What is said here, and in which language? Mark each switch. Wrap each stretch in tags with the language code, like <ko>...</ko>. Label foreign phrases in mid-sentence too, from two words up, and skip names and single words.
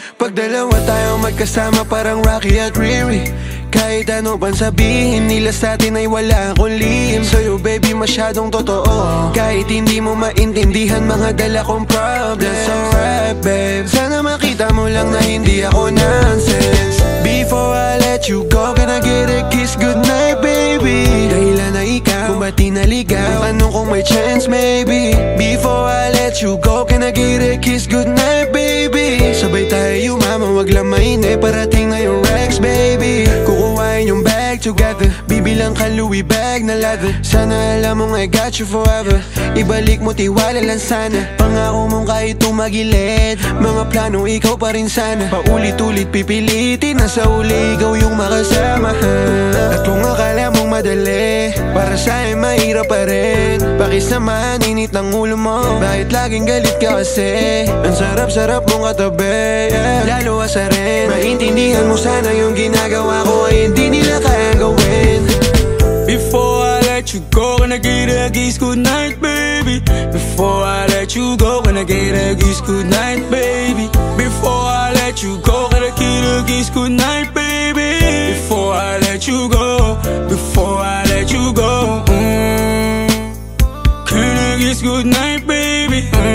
<tl>Pag dalawa tayo magkasama parang Rocky at Riri, kahit ano pang sabihin nila sa'tin ay wala akong lihim. Sa'yo baby masyadong totoo, kahit hindi mo maintindihan mga dala kong problems. So rap babe, sana makita mo lang na hindi ako nonsense.</tl> <en>Before I let you go, can I get a kiss goodnight, baby?</en> <tl>Dahilan na ikaw, kung ba't di naligaw, tanong kung may</tl> <en>chance, maybe. Before I let you go, can I get a kiss goodnight, baby?</en> <tl>Sabay tayo mama, wag lang mainip, parating na yung Rex, baby. Kukuhain yung bag together, bibilang ka Louis bag na leather. Sana alam mong</tl> <en>I got you forever,</en> <tl>ibalik mo tiwala lang sana. Pangako mong kahit tumagilid, mga plano ikaw pa rin sana. Paulit-ulit pipilitin na sa uli ikaw yung makasama. At kung akala mong madali, para sa'kin mahirap pa rin. Pakisamahan, init ng ulo mo, bakit laging galit ka kasi? Ang sarap-sarap mong katabi, yeah. Lalo asa rin, maintindihan mo sana yung ginagawa ko ay hindi nila kayang gawin.</tl> <en>Before I let you go, can I get a kiss goodnight, baby? Before I let you go, can I get a kiss goodnight, baby? Before I let you go, can I get a kiss goodnight, baby? Before I let you go, before I let you go, can I kiss goodnight, baby?</en>